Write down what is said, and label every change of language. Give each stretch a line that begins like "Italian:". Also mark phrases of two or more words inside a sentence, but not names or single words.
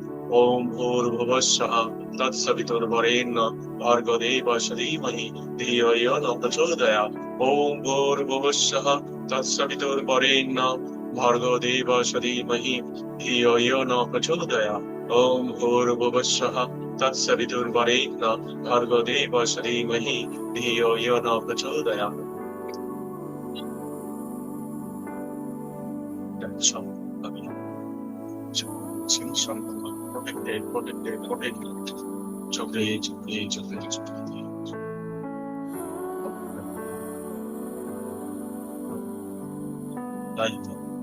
Sanskrit: ওম ভূর্ভুবস্সুঃ তৎসবিতুর্বরেণ্যং ভর্গদেবস্য ধীমহি ধিয়ো ইয়ো ন প্রচোদয়াৎ। ওম ভূর্ভুবস্সুঃ তৎসবিতুর্বরেণ্যং ভর্গদেবস্য ধীমহি ধিয়ো ইয়ো ন প্রচোদয়াৎ। ওম ভূর্ভুবস্সুঃ তৎসবিতুর্বরেণ্যং ভর্গদেবস্য ধীমহি ধিয়ো ইয়ো ন প্রচোদয়াৎ।
Bangla: আমি চোখে চোখে চোখে চোখে তাই তো।